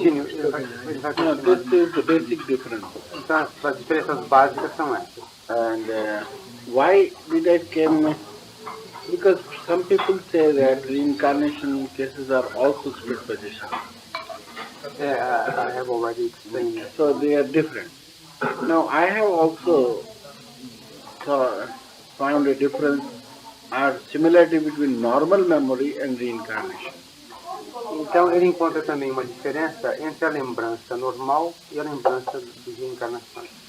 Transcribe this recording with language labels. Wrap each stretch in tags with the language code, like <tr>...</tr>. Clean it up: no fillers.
<en>This is the basic difference.</en> <pt>Então, as diferenças básicas são essas.</pt> <en>And why did I came? Because some people say that reincarnation cases are also split position. I have already explained that. So they are different. Now I have also found a difference or similarity between normal memory and reincarnation.</en> <pt>Então ele encontra também uma diferença entre a lembrança normal e a lembrança de reencarnação.</pt>